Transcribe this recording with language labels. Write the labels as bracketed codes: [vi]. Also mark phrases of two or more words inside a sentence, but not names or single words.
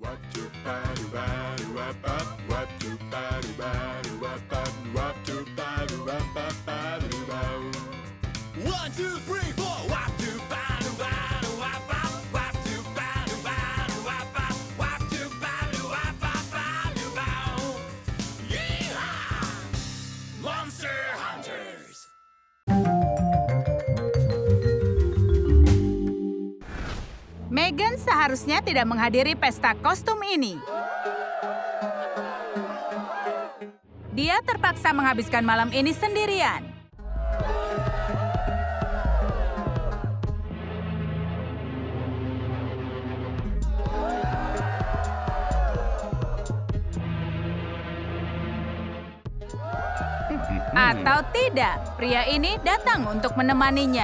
[en] One, two, three, four. Wap do ba do ba do wap bop. Wap do ba do ba do wap bop. Wap do ba do wap bop ba do bow. Yeehaw! [id] Monster Hunters. Megan seharusnya tidak menghadiri pesta kostum ini. Dia terpaksa menghabiskan malam ini sendirian. Atau tidak, pria ini datang untuk menemaninya.